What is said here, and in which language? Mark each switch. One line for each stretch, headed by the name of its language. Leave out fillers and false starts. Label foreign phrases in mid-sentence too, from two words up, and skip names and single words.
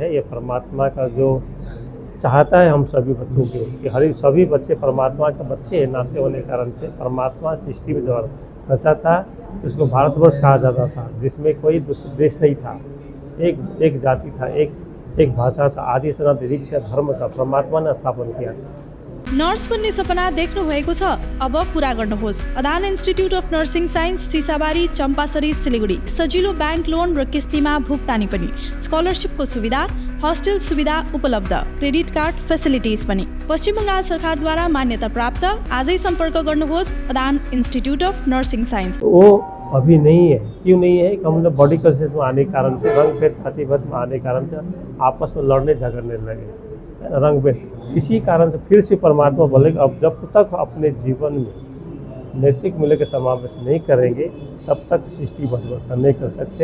Hindi: ये परमात्मा का जो चाहता है हम सभी बच्चों के, कि हर सभी बच्चे परमात्मा के बच्चे हैं, नाते होने के कारण से परमात्मा सृष्टि में जो रचा था, इसको भारतवर्ष कहा जाता था, जिसमें कोई देश नहीं था, एक जाति था, एक भाषा था, आदि सनातन रीति का धर्म था, परमात्मा ने स्थापन किया था।
Nepali: नर्स बन्ने सपना देख्नु भएको छ? अब पूरा गर्नुहोस्। अदान इन्स्टिट्युट अफ नर्सिङ साइन्स, सिसाबारी, चम्पासरी, सिलिगुडी। सजिलो
English: bank loan
Nepali: र किस्तीमा भुक्तानी पनि, स्कलरसिपको सुविधा, हस्टेल सुविधा उपलब्ध,
English: credit card facilities
Nepali: पनि। पश्चिम बङ्गाल सरकारद्वारा मान्यता प्राप्त। आजै सम्पर्क गर्नुहोस् अदान इन्स्टिट्युट अफ नर्सिङ साइन्स।
Hindi: वो अभी नहीं है। क्यों नहीं है? कि हम लोग
English: body conscious
Hindi: में आने के कारण से, रंग भेद जातिभेद में आने के कारण से आपस में लड़ने झगड़ने लगे। रंग में। इसी कारण से फिर से परमात्मा बोले अब जब तक अपने जीवन में नैतिक मूल्य के समावेश नहीं करेंगे तब तक सृष्टि परिवर्तन नहीं कर सकते।